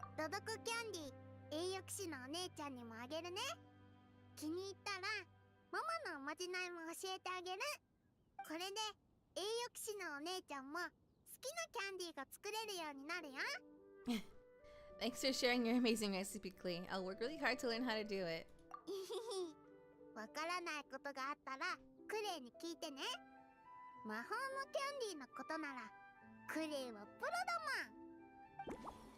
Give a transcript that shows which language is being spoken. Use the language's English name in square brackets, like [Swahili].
[Japanese] ドドコキャンディー、栄誉騎士のお姉ちゃんにもあげるね。気に入ったらママのおまじないも教えてあげる。これで栄誉騎士のお姉ちゃんも好きなキャンディーが作れるようになるよ。 [English] Thanks for sharing your amazing recipe, Klee. I'll work really hard to learn how to do it. [Japanese] わからないことがあったらクレイに聞いてね。魔法のキャンディーのことならクレイはプロだもん。